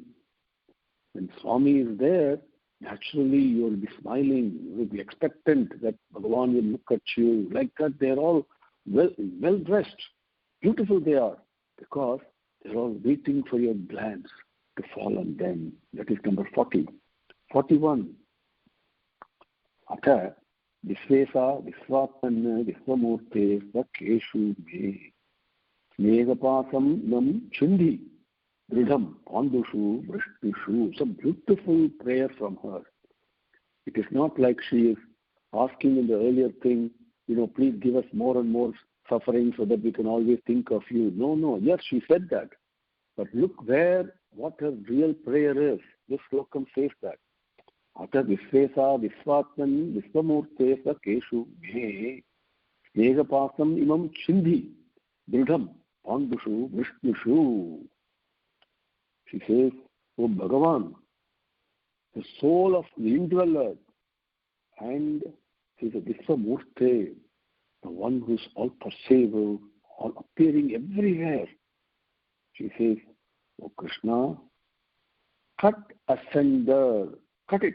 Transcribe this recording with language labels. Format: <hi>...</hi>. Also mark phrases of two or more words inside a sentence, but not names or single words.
<en>When Swami is there, naturally you will be smiling, you will be expectant that Bhagavan will look at you. Like that, they are all well dressed, beautiful they are, because they are all waiting for your glance to fall on them. That is number 40. 41.</en> <sa>Atha Visvesa Visvatman Visvamurte Svakeshu Me Snegapasam Nam Chindi Dridham Pandushu Vrishtishu.</sa> <en>It's a beautiful prayer from her. It is not like she is asking in the earlier thing, please give us more and more suffering so that we can always think of you. No. Yes, she said that. But look what her real prayer is. This slokam says that.</en> <sa>Ata Visvesa Visvatman Visvamurte Svakeshu Me Snegapasam Imam Chindi Dridham Pandushu Vrishtishu.</sa> <en>She says, O Bhagavan, the soul of the indweller, and she is a Visvamurte, the one who is all pervasive, all appearing everywhere. She says, O Krishna, cut asunder, cut it.</en>